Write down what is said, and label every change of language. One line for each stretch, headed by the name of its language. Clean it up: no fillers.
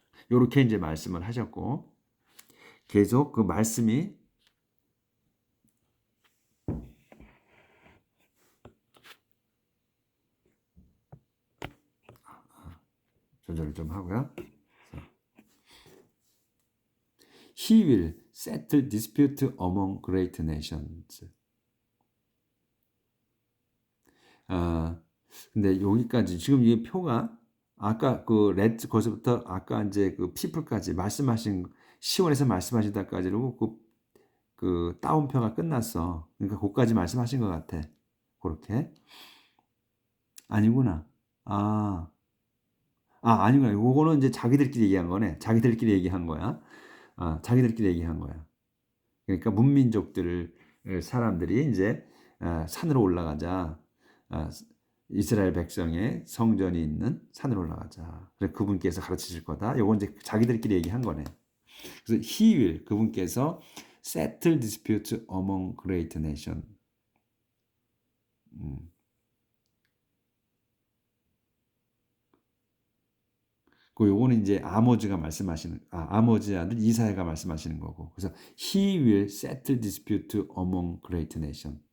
Korean: 요렇게 이제 말씀을 하셨고 계속 그 말씀이 조절을 좀 하고요.
English: He will settle dispute among great nations.
Korean: 근데 여기까지 지금 이 표가 아까 거기서부터 아까 이제 그 people까지 말씀하신 시온에서 말씀하신 데까지로 그 따옴표가 끝났어. 그러니까 거기까지 말씀하신 것 같아. 그렇게 아니구나. 아, 아니구나. 요거는 이제 자기들끼리 얘기한 거네. 자기들끼리 얘기한 거야. 자기들끼리 얘기한 거야. 그러니까 문민족들 사람들이 이제 산으로 올라가자. 아, 이스라엘 백성의 성전이 있는 산으로 올라가자. 그래 그분께서 가르치실 거다. 요건 이제 자기들끼리 얘기한 거네. 그래서
English: he will
Korean: 그분께서
English: settle dispute among great nation. 음.
Korean: 그 요거는 이제 아모즈가 말씀하시는 아모즈의 아들 이사야가 말씀하시는 거고. 그래서
English: he will settle dispute among great nation.